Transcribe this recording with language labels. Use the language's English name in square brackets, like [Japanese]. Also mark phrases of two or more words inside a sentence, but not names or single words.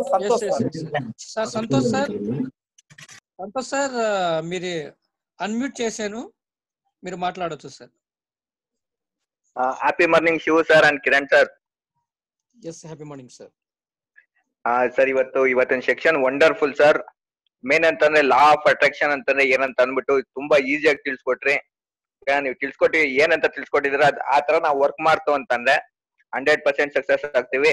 [Telugu] సార్ సంతోష్ సార్ మీరు అన్మ్యూట్ చేశాను, మీరు మాట్లాడొచ్చు సార్. [English] happy morning Shiva sir and Kiran sir. yes, happy morning sir. [Kannada] ಸರ್ ಇವತ್ತಿನ [English] section wonderful sir. [Kannada] ಮೇನ್ ಅಂತಂದ್ರೆ [English] law of attraction [Kannada] ಅಂತಂದ್ರೆ ಏನಂತ ಅಂದ್ಬಿಟ್ಟು ತುಂಬಾ ಈಸಿಯಾಗಿ ತಿಳಿಸ್ಕೊಟ್ರಿ. ನೀವು ತಿಳಿಸ್ಕೊಟ್ಟಿ ಏನಂತ ತಿಳಿಸ್ಕೊಟ್ಟಿದ್ರ ಆ ತರ ನಾವು ವರ್ಕ್ ಮಾಡ್ತು ಅಂತಂದ್ರೆ 100% ಸಕ್ಸಸ್ ಆಗ್ತೀವಿ.